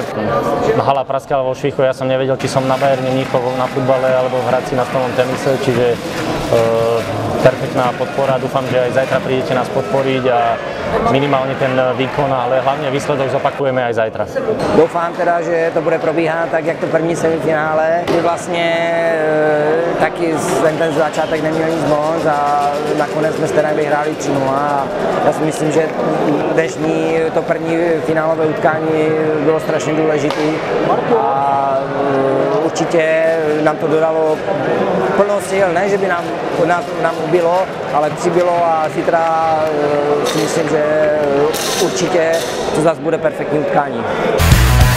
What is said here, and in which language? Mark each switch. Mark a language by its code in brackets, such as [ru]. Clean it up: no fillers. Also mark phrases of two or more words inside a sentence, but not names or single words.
[sk] Hala praskala vo Švichu, ja som nevedel, či som na Bayerne Mníchov na futbale alebo v Hradci na stolnom tenise, čiže perfektná podpora. Dúfam, že aj zajtra prídete nás podporiť a minimálne ten výkon, ale hlavne výsledok zopakujeme aj zajtra. [cs] Doufám teda, že to bude probíhat tak, jak to první semifinále, kdy vlastně taky ten začátek neměl nic moc a nakonec jsme teda vyhráli 3-0 a já si myslím, že dnešní to první finálové utkání bylo strašně důležité a určitě nám to dodalo plno sil, ne, že by nám ubylo, ale přibylo a zítra si myslím, že určitě to zase bude perfektní utkání.